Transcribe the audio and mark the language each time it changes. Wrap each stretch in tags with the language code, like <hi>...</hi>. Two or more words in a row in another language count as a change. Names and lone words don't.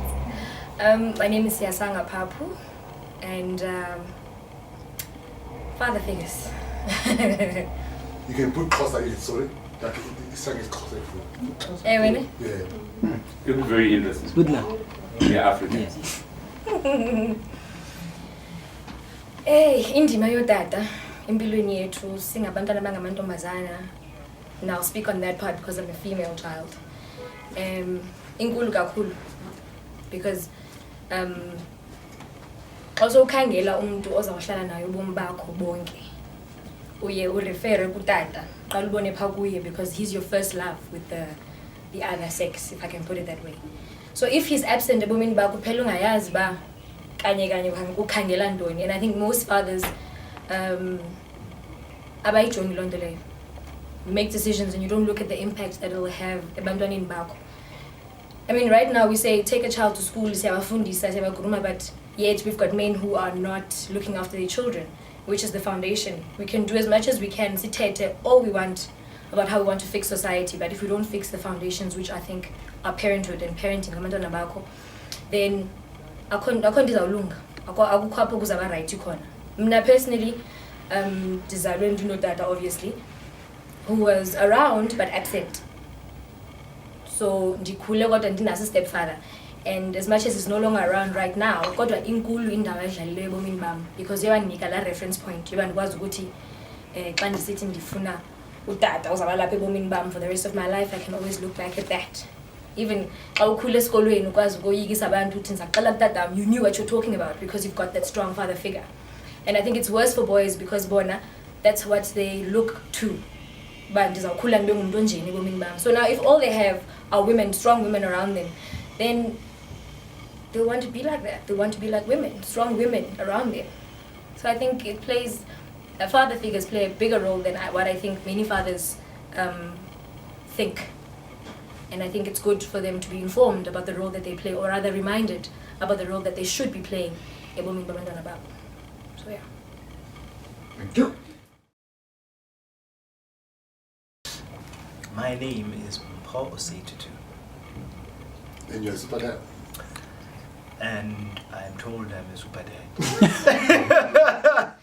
<en>My name is Yasanga Papu, and father figures. You can put closer in, sorry. That this song is closer. Eh, really? Yeah. It was very interesting. Good luck. Yeah, African. Yes.</en> <xh>Indima yodada empilweni yethu singabantwana bangamantombazana.</xh> <en>And I'll speak on that part because I'm a female child.</en> <xh>Inkulu kakhulu</xh> <en>because also</en> <xh>ukhangela umuntu ozawuhlala naye ubomi bakho bonke. Uye urefere kutata qala ubone pha kuye</xh> <en>because he's your first love with the other sex, if I can put it that way. So if he's absent</en> <xh>ebomini bakho phela ungayazi ba kanye ukhangela ntoni.</xh> <en>And I think most fathers</en> <xh>abayijongi loo nto leyo.</xh> <en>You make decisions and you don't look at the impact that it will have</en> <xh>ebantwaneni bakho.</xh> <en>I mean, right now we say take a child to school,</en> <xh>siyabafundisa, siyabaguruma,</xh> <en>but yet we've got men who are not looking after their children, which is the foundation. We can do as much as we can, sithethe all we want about how we want to fix society, but if we don't fix the foundations, which I think are parenthood and parenting,</en> <xh>abantwana bakho, then akho nto izawulunga, akukho apho kuzaba right khona.</xh> <en>Mina personally,</en> <xh>ndizalwe ndinotata</xh> <en>obviously, who was around but absent. So</en> <xh>ndikhule kodwa ndinaso</xh> <en>stepfather, and as much as he's no longer around right now,</en> <xh>kodwa inkulu indawo edlalileyo ebomini bam because yabanika la</xh> <en>reference point</en> <xh>yoba ndikwazi ukuthi xa ndisithi ndifuna utata uzaba lapha ebomini bam</xh> <en>for the rest of my life, I can always look back at that.</en> <xh>Even xa ukhule esikolweni ukwazi ukoyikisa abantu uthi ndizaqala kutata,</xh> <en>you knew what you're talking about because you've got that strong father figure. And I think it's worse for boys because bona that's what they look to.</en> <xh>But ndizawukhula ndibe ngumuntu onjeni ebomini bam.</xh> <en>So now if all they have are women, strong women around them, then they want to be like that. They want to be like women, strong women around them. So I think it plays, father figures play a bigger role than what I think many fathers think. And I think it's good for them to be informed about the role that they play, or rather reminded about the role that they should be playing</en> <xh>ebomini babantwana babo.</xh> <en>So yeah. Thank you. My name is Paul Osei-Tutu. And you're a super dad. And I'm told I'm a super dad.</en>